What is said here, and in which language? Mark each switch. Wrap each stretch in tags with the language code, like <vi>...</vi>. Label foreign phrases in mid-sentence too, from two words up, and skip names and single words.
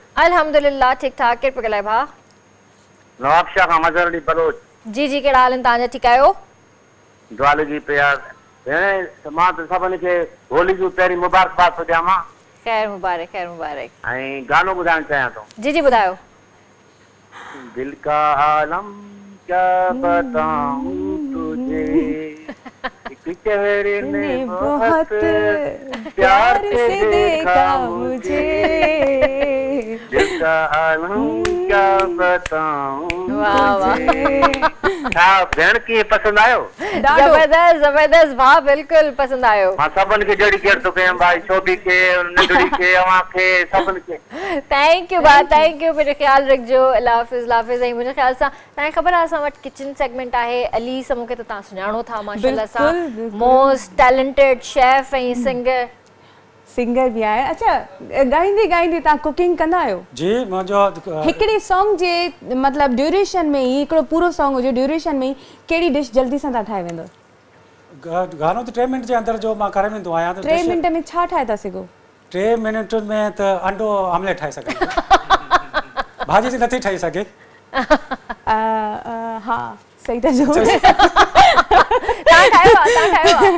<ar>الحمد لله</ar> <sd>ठीक ठाक। केरु पियो ॻाल्हाए भाउ? नवाब शाह खां मज़हर अली बलोच। जी जी, कहिड़ा हाल आहिनि तव्हांजा? ठीकु आहियो? दुआ लॻी पिया, भेण मां त सभिनी खे होली जूं पहिरीं मुबारकबाद थो ॾियां मां। खैर मुबारक, खैर मुबारक। ऐं गानो ॿुधाइण चाहियां थो। जी जी ॿुधायो।</sd> <hi>दिल का आलम क्या बताऊं तुझे, एक चेहरे ने बहुत प्यार से देखा मुझे, दिल का आलम क्या बताऊं तुझे।</hi> <sd>हाँ भेण कीअं पसंदि आयो? जबरदस्त जबरदस्त भाउ, बिल्कुलु पसंदि आयो। मां सभिनि खे डेडिकेट थो कयां भाई, शोभी खे, नंढड़ी खे, अवां खे, सभिनि खे।</sd> <en>thank you</en> <sd>भाउ,</sd> <en>thank you.</en> <sd>मुंहिंजो ख़्यालु रखिजो। अल्लाह हाफ़िज़, अल्लाह हाफ़िज़। ऐं मुंहिंजे ख़्याल सां तव्हांखे ख़बर आहे असां वटि</sd> <en>kitchen segment</en> <sd>आहे। अली समूह खे त तव्हां सुञाणो था</sd> <ar>ما شاء الله</ar> <sd>सां,</sd> <en>most talented chef</en> <sd>ऐं सिंगर भी आहे। अच्छा गाईंदे गाईंदे तव्हां कुकिंग कंदा आहियो? जी मुंहिंजो हिकिड़े सॉन्ग जे मतलब ड्यूरेशन में ही, हिकिड़ो पूरो सॉन्ग हुजे ड्यूरेशन में ही, कहिड़ी डिश जल्दी सां ठाहे वेंदो? गानो त 3 मिनट जे अंदर जो मां करे वेंदो आहियां। 3 मिनट में छा ठाहे था सघो? 3 मिनट में त अंडो आमलेट ठाहे सघां। भाॼी जी नथी ठाहे सघे। हा सही था चओ। तव्हां ठाहियो?</sd>